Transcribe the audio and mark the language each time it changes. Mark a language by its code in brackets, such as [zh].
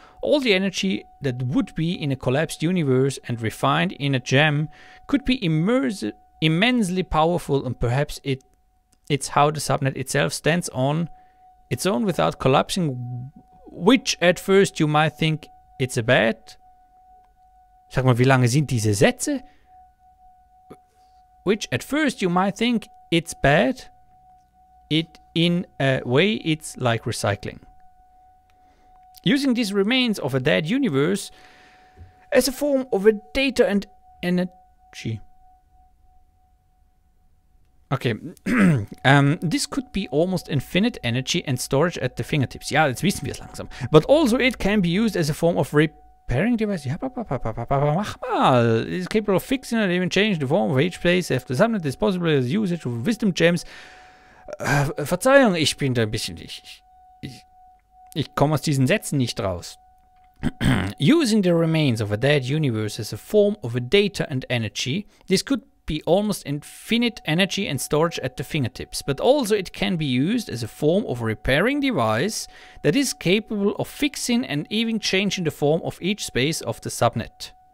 [en] All the energy that would be in a collapsed universe and refined in a gem could be immensely powerful, and perhaps it's how the subnet itself stands on its own without collapsing, which at first you might think it's a bad. [de] Sag mal, wie lange sind diese Sätze? [en] Which at first you might think it's bad. In a way it's like recycling. Using these remains of a dead universe as a form of a data and energy. Okay, this could be almost infinite energy and storage at the fingertips. [de] Ja, jetzt wissen wir es langsam. [en] But also it can be used as a form of repairing device. [de] Ja, mach mal. [en] It's capable of fixing and even changing the form of each place after subnet is possible as usage of wisdom gems. [de] Verzeihung, ich bin da ein bisschen... Ich komme aus diesen Sätzen nicht raus. [en] Using the remains of a dead universe as a form of a data and energy, this could be almost infinite energy and storage at the fingertips, but also it can be used as a form of repairing device that is capable of fixing and even changing the form of each space of the subnet.